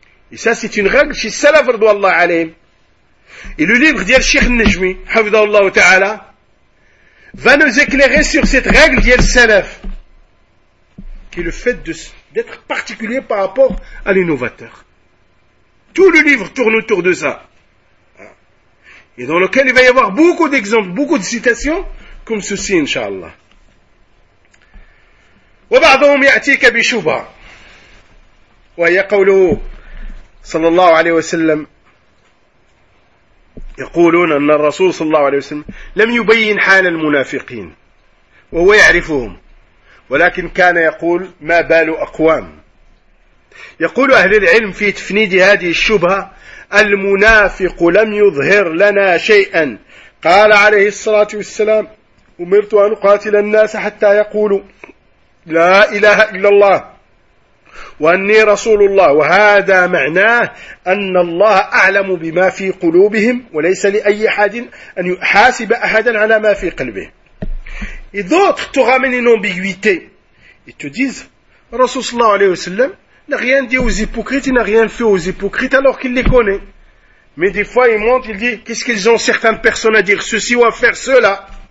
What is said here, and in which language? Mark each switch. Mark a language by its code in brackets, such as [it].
[fr] Et ça, c'est une règle chez Salaf radhiyallahu anhu. Et le livre d'Yel Sheikh Najmi, Hafidhahullah Ta'ala, va nous éclairer sur cette règle d'Yel Salaf, qui est le fait d'être particulier par rapport à l'innovateur. Tout le livre tourne autour de ça. Et dans lequel il va y avoir beaucoup d'exemples, beaucoup de citations, comme ceci, Inch'Allah. [ar] وبعضهم يأتيك بشبهة وهي قوله صلى الله عليه وسلم يقولون أن الرسول صلى الله عليه وسلم لم يبين حال المنافقين وهو يعرفهم ولكن كان يقول ما بال أقوام. يقول أهل العلم في تفنيد هذه الشبهة المنافق لم يظهر لنا شيئا قال عليه الصلاة والسلام أمرت أن أقاتل الناس حتى يقولوا لا إله إلا الله وأني رسول الله وهذا معناه أن الله أعلم بما في قلوبهم وليس لأي أحد أن يحاسب أحدا على ما في قلبه. [fr] Et d'autres te ramènent une ambiguïté. Ils te disent, Rasoul sallallahu alayhi wa sallam n'a rien dit aux hypocrites, il n'a rien fait aux hypocrites alors qu'il les connaît. Mais des fois ils montent, ils disent, qu'est-ce qu'ils ont certaines personnes à dire ceci ou à faire cela?